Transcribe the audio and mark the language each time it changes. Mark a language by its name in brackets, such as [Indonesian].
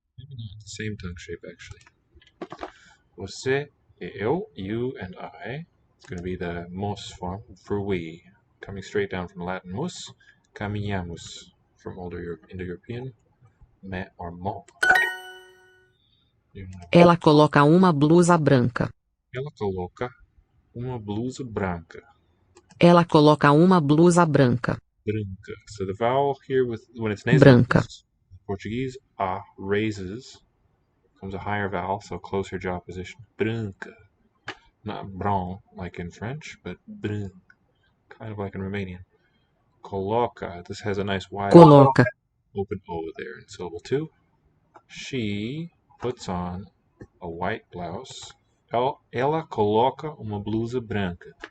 [English] Maybe not the same tongue shape actually. [Portuguese] Você, eu, [English] you, and I. It's going to be the mos form for we, coming straight down from Latin mus, caminhamos from older Indo-European, me or mo. [Portuguese] Ela coloca uma blusa branca. Ela coloca uma blusa branca. Ela coloca uma blusa branca. [English] Branca. So the vowel here, when it's nasal, [Portuguese] Branca. [English] Portuguese, a raises, becomes a higher vowel, so closer jaw position. Branca. Not bron, like in French, but branca, kind of like in Romanian. Coloca. This has a nice wide [Portuguese] Coloca. [English] open O there in syllable 2. She puts on a white blouse. [Portuguese] Ela coloca uma blusa branca.